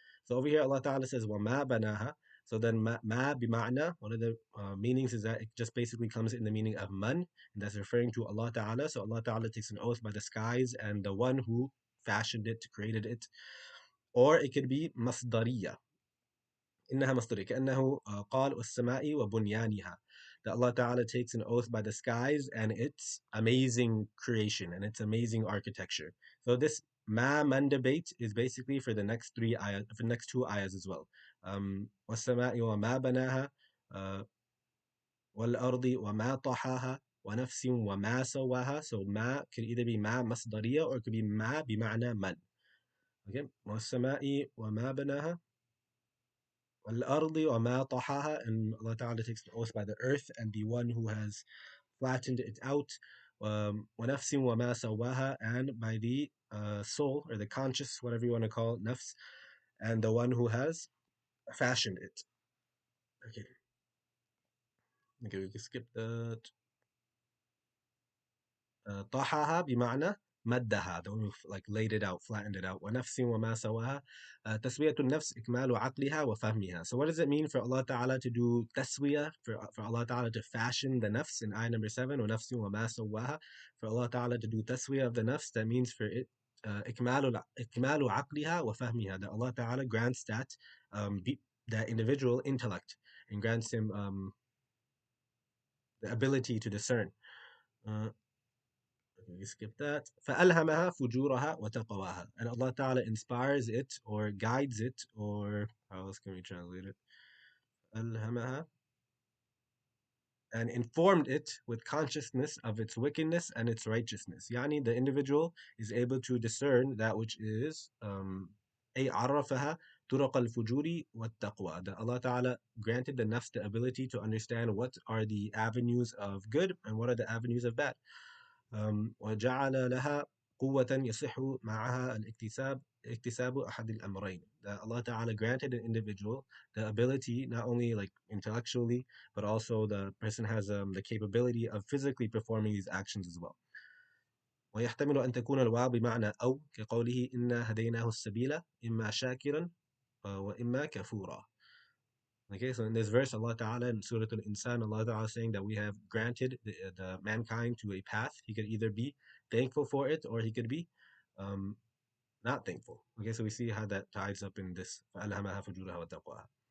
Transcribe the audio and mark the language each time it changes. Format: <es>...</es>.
<en>So over here, Allah Taala says wa ma banaha. So then ma bima'na, one of the meanings is that it just basically comes in the meaning of man, and that's referring to Allah Taala. So Allah Taala takes an oath by the skies and the one who fashioned it, created it. Or it could be مصدرية.</en> <ar>إنها مصدرية كأنه قال والسماء وبنيانها.</ar> <en>That Allah Ta'ala takes an oath by the skies and its amazing creation and its amazing architecture. So this ma man debate is basically for the next three ayahs, for the next two ayahs as well.</en> <ar>والسماء وما بناها والأرض وما طحاها ونفس وما سواها.</ar> <en>So ma could either be ma مصدرية or it could be ma بمعنى من. Okay.</en> <ar>والسماء وما بناها والأرض وما طحاها,</ar> <en>and Allah Ta'ala takes an oath by the earth and the one who has flattened it out.</en> <ar>ونفس وما سواها,</ar> <en>and by the soul or the conscious, whatever you want to call it, nafs, and the one who has fashioned it. Okay, okay, we can skip that.</en> <ar>طحاها بمعنى مدها,</ar> <en>the one who like laid it out, flattened it out.</en> <ar>ونفس وما سواها. تسوية النفس إكمال عقلها وفهمها.</ar> <en>So what does it mean for Allah Ta'ala to do taswiyah, for Allah Ta'ala to fashion the nafs in ayah number 7,</en> <ar>ونفس وما سواها,</ar> <en>for Allah Ta'ala to do taswiyah of the nafs, that means for it</en> <ar>إكمال عقلها وفهمها,</ar> <en>that Allah Ta'ala grants that that individual intellect and grants him the ability to discern. Uh, we skip that.</en> <ar>فَأَلْهَمَهَا فُجُورَهَا وَتَقْوَاهَا.</ar> <en>And Allah Ta'ala inspires it or guides it, or how else can we translate it? أَلْهَمَهَا, and informed it with consciousness of its wickedness and its righteousness. Yani the individual is able to discern that which is</en> <ar>أي عرفها طرق الفجور والتقوى.</ar> <en>That Allah Ta'ala granted the nafs the ability to understand what are the avenues of good and what are the avenues of bad.</en> <ar>وجعل لها قوة يصح معها اكتساب أحد الأمرين.</ar> <en>That Allah Ta'ala granted an individual the ability, not only like intellectually, but also the person has the capability of physically performing these actions as well.</en> <ar>ويحتمل أن تكون الواو بمعنى أو كقوله إنا هديناه السبيل إما شاكرا وإما كفورا.</ar> <en>Okay, so in this verse, Allah Ta'ala in Surah Al-Insan, Allah Ta'ala is saying that we have granted the mankind to a path. He could either be thankful for it or he could be um, not thankful. Okay, so we see how that ties up in this.</en> <ar>فَأَلْهَمَهَا فُجُورَهَا وَتَقْوَاهَا.</ar>